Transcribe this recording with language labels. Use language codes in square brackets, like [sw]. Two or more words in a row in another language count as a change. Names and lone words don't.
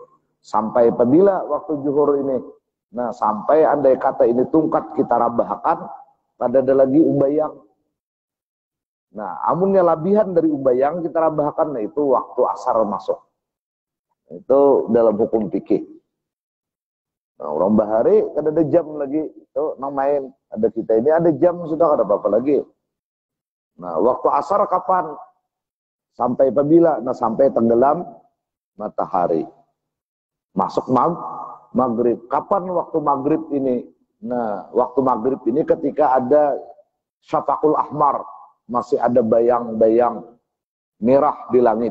[bjn] Sampai apabila waktu zuhur ini, nah sampai andai kata ini tungkat kita rabahkan, pada ada lagi umbayang. Nah, amunnya labihan dari umbayang kita rabahkan, nah itu waktu asar masuk. Itu dalam hukum fikih. Nah, orang bahari kan ada jam lagi, itu main. Ada kita ini ada jam sudah, ada apa-apa lagi. [id] Nah, waktu asar kapan? Sampai apabila? Nah, sampai tenggelam matahari. Masuk maghrib. Kapan waktu maghrib ini? Nah, waktu maghrib ini ketika ada [ar] الشفق الأحمر, [id] masih ada bayang-bayang merah di langit.